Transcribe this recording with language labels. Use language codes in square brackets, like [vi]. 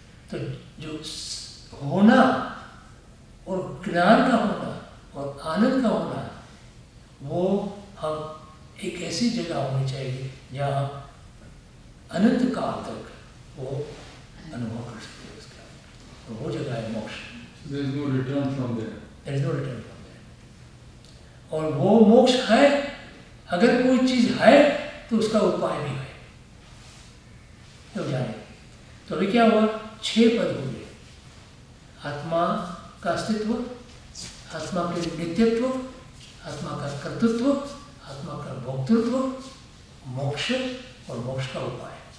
[hi] तो जो होना और ज्ञान का होना और आनंद का होना, वो हम एक ऐसी जगह होनी चाहिए जहाँ अनंत काल तक वो अनुभव कर सकते हैं उसका, तो वो जगह है मोक्ष। [en] There is no return from there. There is no return from there. [hi] और वो मोक्ष है, अगर कोई चीज है तो उसका उपाय भी है, तो जाने। तो अभी क्या हुआ? 6 पद हो गए। आत्मा का अस्तित्व, आत्मा के नित्यत्व, आत्मा का कर्तृत्व, आत्मा का भोक्तृत्व, मोक्ष और मोक्ष का उपाय।